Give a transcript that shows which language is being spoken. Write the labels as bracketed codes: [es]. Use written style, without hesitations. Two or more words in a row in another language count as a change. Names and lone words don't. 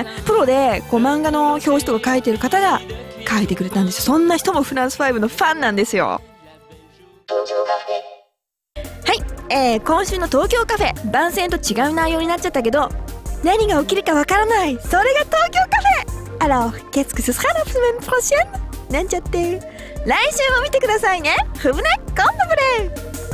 [ja] プロでこう漫画の表紙とか書いてる方が書いてくれたんですよ。そんな人もフランス5のファンなんですよ。はい、今週の東京カフェ番宣と違う内容になっちゃったけど、何が起きるかわからない、それが東京カフェ。 [fr] Alors, qu'est-ce que ce sera la semaine prochaine? [ja] なんちゃって。来週も見てくださいね。ふぶね、コンパブレー。